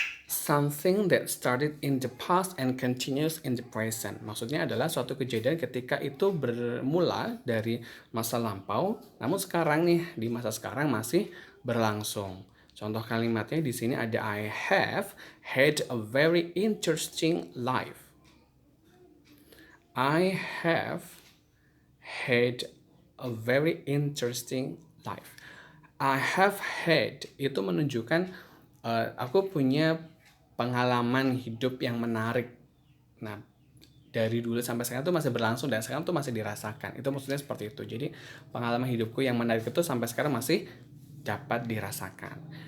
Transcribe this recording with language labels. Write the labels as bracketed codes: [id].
[en] Something that started in the past and continues in the present. [id] Maksudnya adalah suatu kejadian ketika itu bermula dari masa lampau, namun sekarang nih di masa sekarang masih berlangsung. Contoh kalimatnya di sini ada [en] I have had a very interesting life. I have had a very interesting life. I have had [id] itu menunjukkan aku punya pengalaman hidup yang menarik. Nah, dari dulu sampai sekarang tuh masih berlangsung dan sekarang tuh masih dirasakan. Itu maksudnya seperti itu. Jadi, pengalaman hidupku yang menarik itu sampai sekarang masih dapat dirasakan.